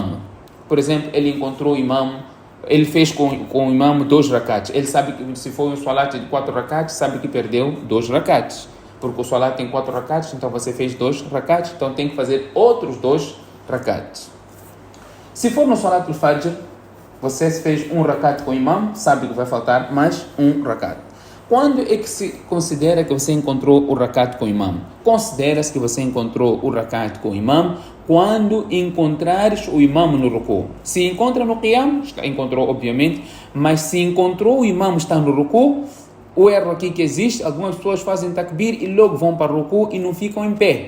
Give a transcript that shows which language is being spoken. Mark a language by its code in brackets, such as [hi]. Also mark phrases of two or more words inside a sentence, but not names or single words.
[pt] Por exemplo, ele encontrou o imam ele fez com o imam 2 rakats. Ele sabe que se for um salat de 4 rakats, sabe que perdeu 2 rakats. Porque o salat tem 4 rakats, então você fez 2 rakats, então tem que fazer outros 2 rakats. Se for no [ar] صلاة الفجر, [pt] você fez 1 rakat com o imam, sabe que vai faltar mais 1 rakat. Quando é que se considera que você encontrou o rakat com o imam? Considera-se que você encontrou o rakat com o imam quando encontrares o imam no ruku. Se encontra no qiyam, encontrou obviamente, mas se encontrou o imam está no ruku, o erro aqui que existe, algumas pessoas fazem takbir e logo vão para o ruku e não ficam em pé.